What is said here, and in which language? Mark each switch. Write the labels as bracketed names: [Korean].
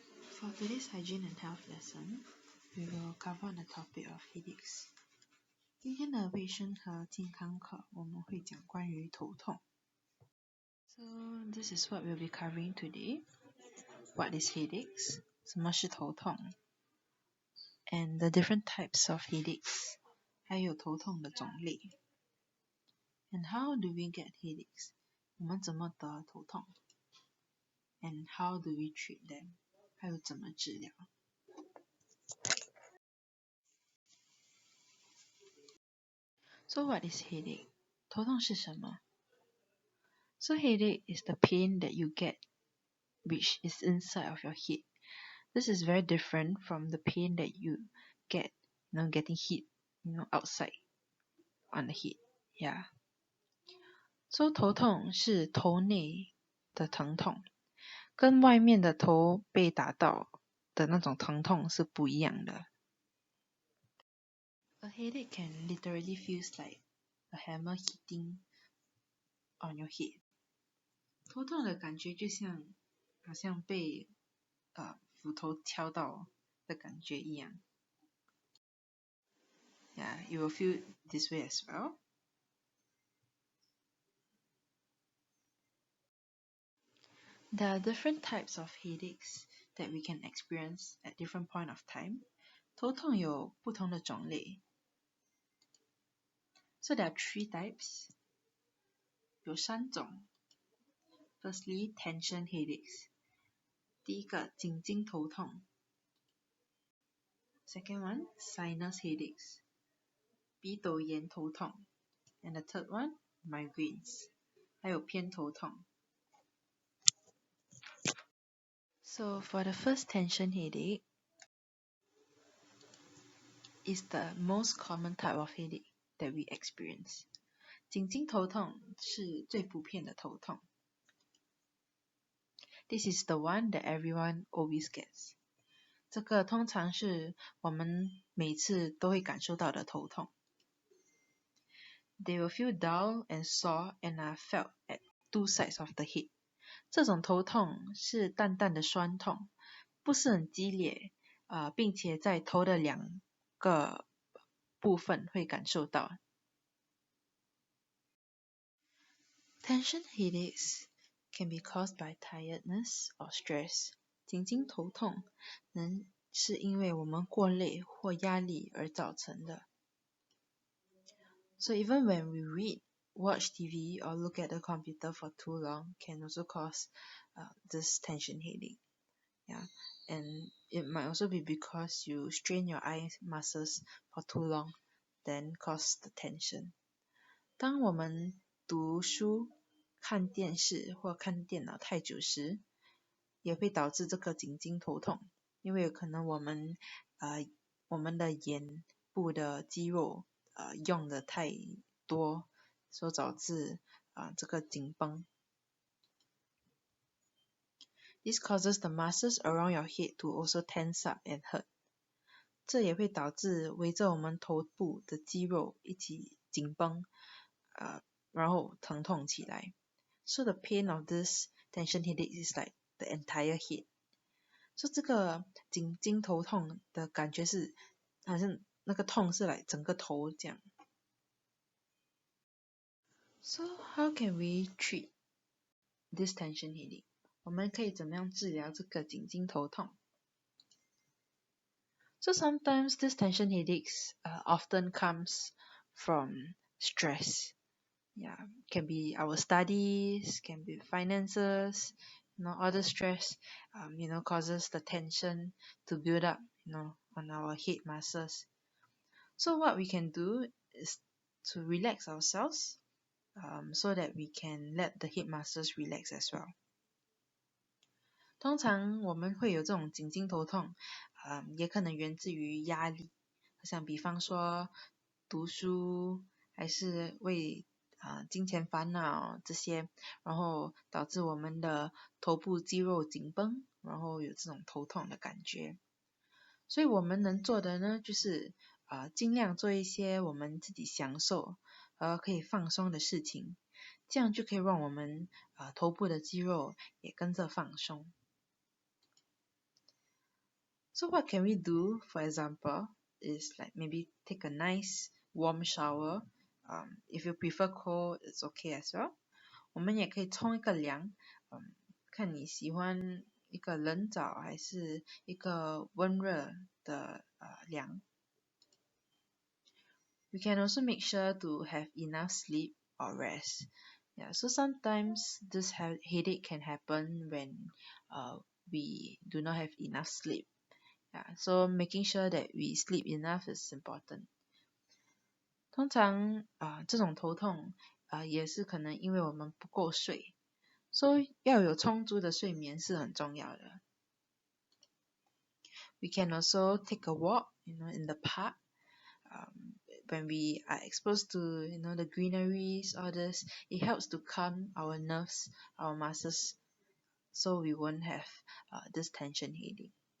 [English] For today's hygiene and health lesson, we will cover on the topic of headaches. [Chinese] 今天的卫生和健康课，我们会讲关于头痛。 [English] So this is what we'll be covering today. What is headaches? [Chinese] 什么是头痛 [English] ？And the different types of headaches. [Chinese] 还有头痛的种类。 [English] And how do we get headaches? [Chinese] 我们怎么得头痛 [English] ？And how do we treat them? [Chinese] 还有怎么治疗 [English] ？So what is headache? [Chinese] 头痛是什么 [English] ？So headache is the pain that you get, which is inside of your head. This is very different from the pain that you get, getting hit, outside on the head. Yeah. [Chinese] So 头痛是头内的疼痛，跟外面的头被打到的那种疼痛是不一样的。 [English] A headache can literally feels like a hammer hitting on your head. [Chinese] 头痛的感觉就像好像被斧头敲到的感觉一样。 [English] Yeah, you will feel this way as well. There are different types of headaches that we can experience at different point of time. [Chinese] 头痛有不同的种类。 [English] So there are 3 types. [Chinese] 有3种。 [English] Firstly, tension headaches. [Chinese] 第一个，颈筋头痛。 [English] Second one, sinus headaches. [Chinese] 鼻窦炎头痛。 [English] And the third one, migraines. [Chinese] 还有偏头痛。 [English] So for the first tension headache, is the most common type of headache that we experience. [Chinese] 颈筋头痛是最普遍的头痛。 [English] This is the one that everyone always gets. [Chinese] 这个通常是我们每次都会感受到的头痛。 [English] They will feel dull and sore and are felt at 2 sides of the head. [Chinese] 这种头痛是淡淡的酸痛，不是很激烈，并且在头的2个部分会感受到。 [English] Tension headaches can be caused by tiredness or stress. [Chinese] 颈筋头痛是因为我们过累或压力而造成的。 [English] So even when we read, watch TV or look at the computer for too long can also cause this tension headache. Yeah, and it might also be because you strain your eye muscles for too long, then cause the tension. [Chinese] 当我们读书、看电视或看电脑太久时，也会导致这个颈筋头痛，因为有可能我们的眼部的肌肉用的太多，所导致这个紧绷。 [English] This causes the muscles around your head to also tense up and hurt. [Chinese] 这也会导致围着我们头部的肌肉一起紧绷，然后疼痛起来。 [English] So the pain of this tension headache is like the entire head. [Chinese] So 这个颈筋头痛的感觉是好像那个痛是来整个头这样。 [English] So how can we treat this tension headache? [Chinese] 我们可以怎么样治疗这个颈筋头痛？ [English] So sometimes this tension headaches often comes from stress. Yeah, can be our studies, can be finances, other stress, causes the tension to build up, on our head muscles. So what we can do is to relax ourselves, so that we can let the head muscles relax as well. [Chinese] 通常我们会有这种颈筋头痛，也可能源自于压力，像比方说读书，还是为金钱烦恼这些，然后导致我们的头部肌肉紧绷，然后有这种头痛的感觉。所以我们能做的呢，就是尽量做一些我们自己享受可以放松的事情，这样就可以让我们头部的肌肉也跟着放松。 [English] So what can we do? For example, is like maybe take a nice warm shower. If you prefer cold, it's okay as well. [Chinese] 我们也可以冲一个凉，看你喜欢一个冷澡还是一个温热的凉。 [English] We can also make sure to have enough sleep or rest. Yeah, so sometimes this headache can happen when we do not have enough sleep. Yeah, so making sure that we sleep enough is important. [Chinese] 通常这种头痛也是可能因为我们不够睡，所以要有充足的睡眠是很重要的。 [English] We can also take a walk, in the park. When we are exposed to, the greeneries, all this, it helps to calm our nerves, our muscles, so we won't have this tension headache.